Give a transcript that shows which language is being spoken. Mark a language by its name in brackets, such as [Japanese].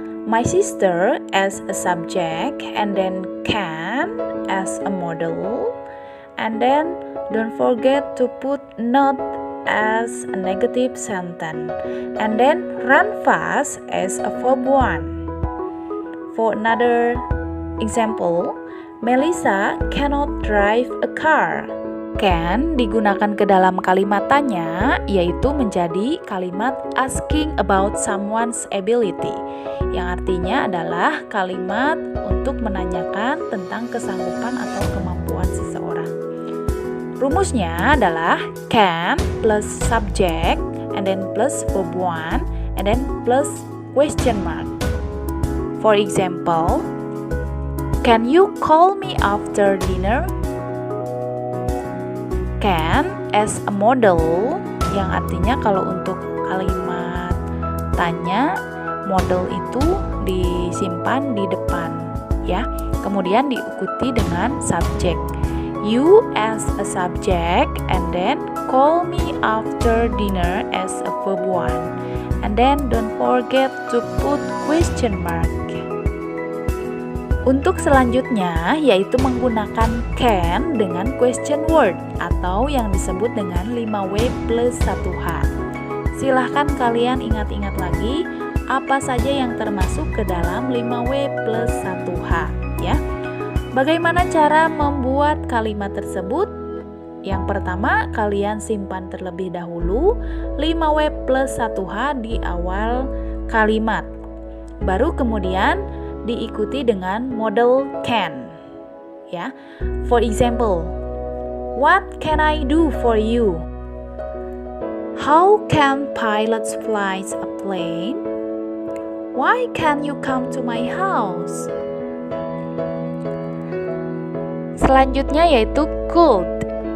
[English] My sister as a subject and then can as a model, and then don't forget to put not as a negative sentence, and then run fast as a verb 1. For another example, Melissa cannot drive a car. [Indonesian] Can digunakan ke dalam kalimat tanya, yaitu menjadi kalimat [English] asking about someone's ability, [Indonesian] yang artinya adalah kalimat untuk menanyakan tentang kesanggupan atau kemampuan seseorang. Rumusnya adalah [English] can plus subject and then plus verb 1 and then plus question mark. For example, can you call me after dinner? Can as a model, [Indonesian] yang artinya kalau untuk kalimat tanya, model itu disimpan di depan ya. Kemudian diikuti dengan [English] subject. You as a subject and then call me after dinner as a verb 1. And then don't forget to put question mark. [Indonesian] Untuk selanjutnya yaitu menggunakan can dengan question word atau yang disebut dengan 5W plus 1H. Silahkan kalian ingat-ingat lagi apa saja yang termasuk ke dalam 5W plus 1H ya. Bagaimana cara membuat kalimat tersebut? Yang pertama, kalian simpan terlebih dahulu 5W plus 1H di awal kalimat. Baru kemudian diikuti dengan model can. Ya. [English] For example, what can I do for you? How can pilots fly a plane? Why can you come to my house? [Indonesian] Selanjutnya yaitu could.